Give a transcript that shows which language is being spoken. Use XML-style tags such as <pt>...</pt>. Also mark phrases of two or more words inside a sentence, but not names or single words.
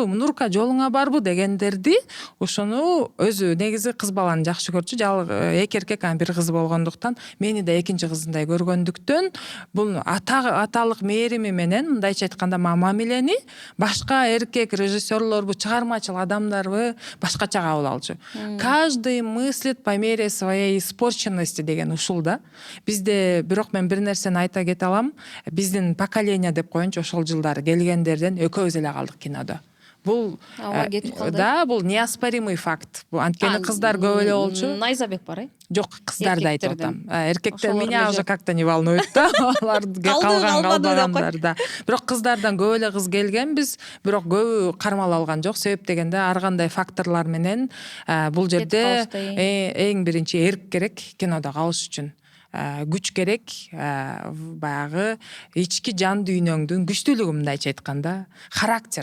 <ky>Нурка жолуңа барбы дегендерди, ошону өзү негизи кыз баланы жакшы көрчү. Эки эркек, бир кызы болгондуктан, мени да экинчи кызындай көргөндүктөн, бул аталык мээрими менен, мындайча айтканда, мамилени башка эркек режиссерлорбу, чыгармачыл адамдарбы башкача кабыл алчу.</ky> <ru>Каждый мыслит по мере своей испорченности</ru> <ky>деген ушул да. Бизде, бирок мен бир нерсени айта кете алам. Биздин поколение деп коеюнчу, ошол жылдары келгендерден экөөбүз эле калдык кинодо. Бул да, бул</ky> <ru>неоспоримый факт.</ru> <ky>Бул анткени кыздар көп эле болчу. Найзабек бар, Жок, кыздарды айтып атам. Эркектер</ky> <ru>меня уже как-то не волнует</ru> <ky>да. Аларга калгандар да. Бирок кыздардан көп эле кыз келгенбиз, бирок көбү кармала алган жок. Себеп дегенде ар кандай факторлор менен бул жерде эң биринчи эрк керек кинодо калыш үчүн. Күч керек, баягы ички жан дүйнөңдүн күчтүүлүгү, мындайча айтканда, характер.</ky>